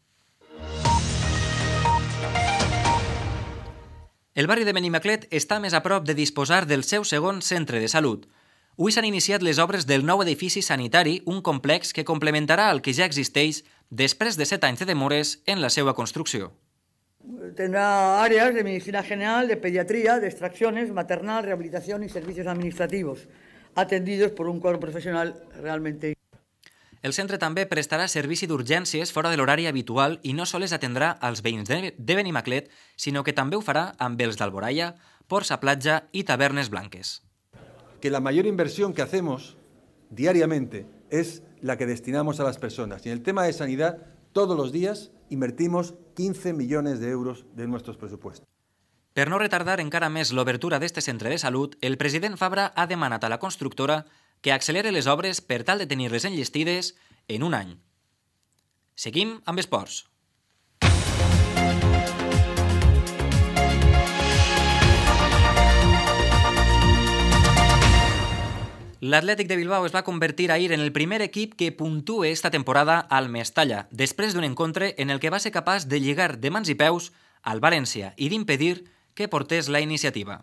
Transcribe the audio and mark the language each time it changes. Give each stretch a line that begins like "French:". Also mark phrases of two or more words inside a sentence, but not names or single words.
Catalan: El barri de Benimaclet està més a prop de disposar del seu segon centre de salut. Avui s'han iniciat les obres del nou edifici sanitari, un complex que complementarà el que ja existeix després de 7 anys de demores en la seva construcció.
Spanish: Tendrá áreas de medicina general, de pediatría, de extracciones, maternal, rehabilitación y servicios administrativos, atendidos por un cuadro profesional realmente.
Catalan: El centre també prestarà servici d'urgències fora de l'horari habitual i no sols atendrà als veïns de Benimaclet, sinó que també ho farà amb els d'Alboraia, Ports a Platja i Tavernes Blanques.
Spanish: Que la mayor inversión que hacemos diariamente es la que destinamos a las personas. Y en el tema de sanidad, todos los días invertimos 15 millones de euros de nuestros presupuestos.
Catalan: Per no retardar encara més l'obertura d'este centre de salut, el president Fabra ha demanat a la constructora que accelere les obres per tal de tenir-les enllestides en un any. Seguim amb esports. L'Atlètic de Bilbao es va convertir ahir en el primer equip que puntue esta temporada al Mestalla, després d'un encontre en el que va ser capaç de lligar de mans i peus al València i d'impedir que portés la iniciativa.